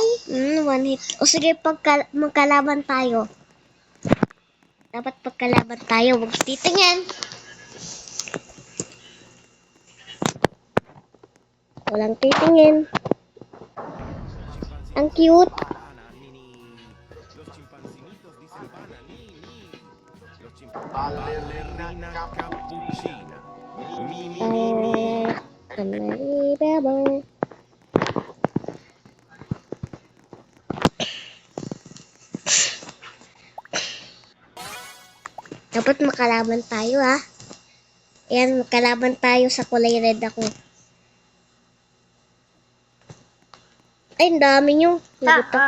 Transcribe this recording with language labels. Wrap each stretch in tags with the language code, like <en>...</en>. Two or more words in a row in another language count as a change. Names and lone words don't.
<en>One hit.</en> <tl>O sige, magkalaban tayo. Dapat pagkalaban tayo, huwag titingin. Walang titingin. Ang cute. Ballerina cappuccina. Mi. Unbelievable. Dapat makalaban tayo, ha? Ayan, makalaban tayo sa kulay red ako. Ay, ang dami nyo. Lagot ako.</tl>